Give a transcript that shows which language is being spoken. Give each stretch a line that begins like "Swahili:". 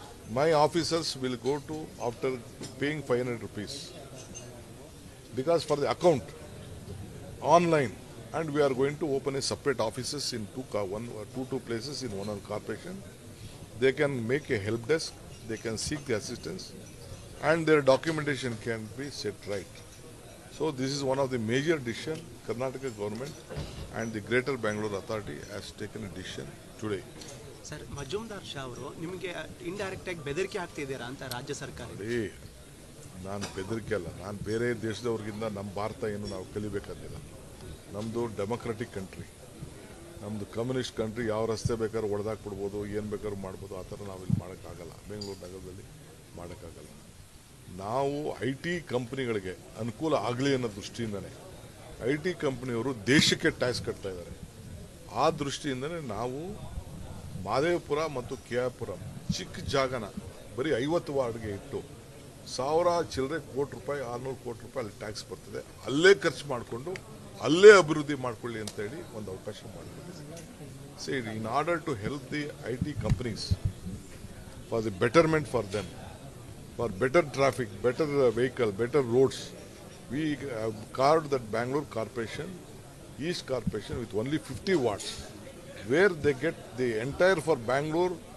English: My officers will go to after paying 500 rupees because for the account online, and we are going to open a separate offices in two places in one corporation. They can make a help desk, they can seek the assistance, and their documentation can be set right. So this is one of the major decisions Karnataka government and the Greater Bangalore Authority has taken a decision today.
Kannada: Sir, Majumdar Shah ಅವರು ನಿಮಗೆ indirect ಆಗಿ ಬೆದರಿಕೆ ಆಗ್ತಿದ್ದೀರಾ ಅಂತ ರಾಜ್ಯ ಸರ್ಕಾರ? ನಾನು ಬೆದರಿಕೆ ಅಲ್ಲ, ನಾನು ಬೇರೆ ದೇಶದವ್ರಿಗಿಂತ ನಮ್ಮ ಭಾರತ ಏನು ನಾವು ಕಲಿಬೇಕಾದಿಲ್ಲ. ನಮ್ಮದು ಡೆಮೊಕ್ರೆಟಿಕ್ ಕಂಟ್ರಿ, ನಮ್ಮದು ಕಮ್ಯುನಿಸ್ಟ್ ಕಂಟ್ರಿ. ಯಾವ ರಸ್ತೆ ಬೇಕಾದ್ರೂ ಹೊಡೆದಾಕ್ಬಿಡ್ಬೋದು, ಏನು ಬೇಕಾದ್ರೂ ಮಾಡ್ಬೋದು. ಆ ಥರ ನಾವಿಲ್ಲಿ ಮಾಡೋಕ್ಕಾಗಲ್ಲ, ಬೆಂಗಳೂರು ನಗರದಲ್ಲಿ ಮಾಡೋಕ್ಕಾಗಲ್ಲ. ನಾವು IT ಕಂಪ್ನಿಗಳಿಗೆ ಅನುಕೂಲ ಆಗಲಿ ಅನ್ನೋ ದೃಷ್ಟಿಯಿಂದನೇ IT ಕಂಪ್ನಿಯವರು ದೇಶಕ್ಕೆ ಟ್ಯಾಕ್ಸ್ ಕಟ್ತಾ ಇದ್ದಾರೆ. ಆ ದೃಷ್ಟಿಯಿಂದನೇ ನಾವು ಮಾದೇವಪುರ ಮತ್ತು KR ಪುರಂ ಚಿಕ್ಕ ಜಾಗನ ಬರೀ 50 ವಾರ್ಡ್ಗೆ ಇಟ್ಟು 1000 ಚಿಲ್ಲರೆ ಕೋಟಿ ರೂಪಾಯಿ 600 ಕೋಟಿ ರೂಪಾಯಿ ಅಲ್ಲಿ ಟ್ಯಾಕ್ಸ್ ಬರ್ತದೆ, ಅಲ್ಲೇ ಖರ್ಚು ಮಾಡಿಕೊಂಡು ಅಲ್ಲೇ ಅಭಿವೃದ್ಧಿ ಮಾಡ್ಕೊಳ್ಳಿ ಅಂತೇಳಿ ಒಂದು ಅವಕಾಶ ಮಾಡಿಕೊಟ್ಟಿದ್ದೀವಿ.
English: See, in order to help the IT companies for the betterment for them, for better traffic, better vehicle, better roads, we have carved that Bangalore Corporation, East Corporation with only 50 watts, where they get the entire for Bangalore